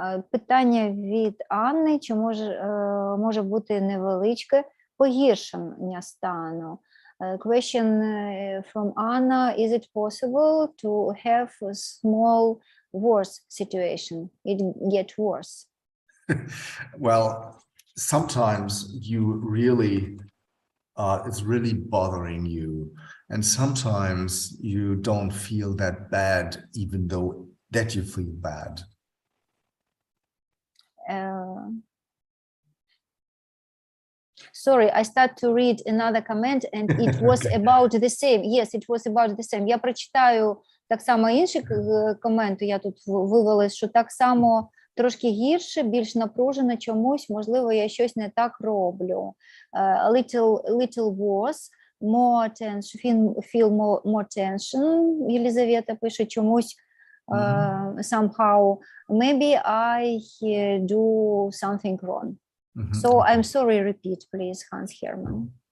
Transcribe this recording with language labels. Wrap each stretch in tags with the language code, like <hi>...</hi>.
<uk>Питання від Анни, чи може бути невеличке погіршення стану?</uk> <en>Question from Anna, is it possible to have a small worse situation? It get worse. Well, sometimes you really, it's really bothering you. And sometimes you don't feel that bad, even though that you feel bad. Sorry, I start to read another comment and it was about the same. Yes, it was about the same.</en> <uk>Я прочитаю так само інший комент, я тут вивела, що так само трошки гірше, більш напружено чомусь, можливо, я щось не так роблю.</uk> <en>Little worse, more tension, feel more tension, Єлизавета</en> <uk>пише чомусь,</uk> <en>somehow, maybe I do something wrong. So I'm sorry, repeat, please, Hans Hermann.</en>